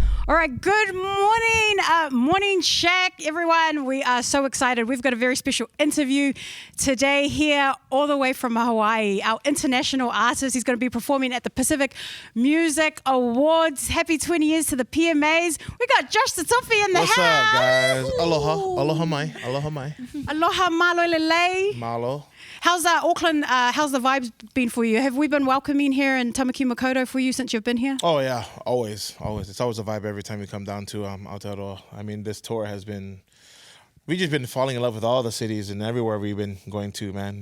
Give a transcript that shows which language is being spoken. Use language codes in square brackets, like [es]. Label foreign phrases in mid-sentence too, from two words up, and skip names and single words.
[en] All right, good morning, Morning Shack, everyone. We are so excited. We've got a very special interview today here all the way from Hawaii. Our international artist, he's going to be performing at the Pacific Music Awards. Happy 20 years to the PMAs. We got Josh Tatofi in the What's house. What's up, guys? [haw] Aloha. Aloha mai. Aloha mai. [to] Aloha malo lele. Malo. [en] How's Auckland, how's the vibes been for you? Have we been welcoming here in Tamaki Makaurau for you since you've been here? Oh, yeah. Always. It's always a vibe every time we come down to Aotearoa. I mean, this tour has been... We've just been falling in love with all the cities and everywhere we've been going to, man.